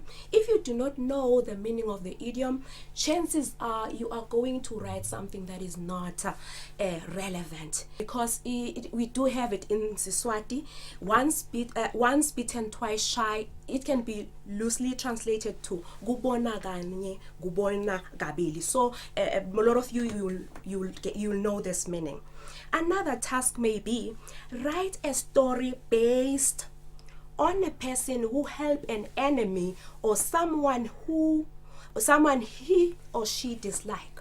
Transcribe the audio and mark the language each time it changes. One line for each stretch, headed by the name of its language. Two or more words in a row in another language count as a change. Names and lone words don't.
English: If you do not know the meaning of the idiom, chances are you are going to write something that is not relevant, because we do have it in Eswatini. Once bitten, twice shy. It can be loosely translated to
Swati: gubona kanye, gubona kabili.
English: So a lot of you will know this meaning. Another task may be: write a story based on a person who helped an enemy or someone he or she dislike.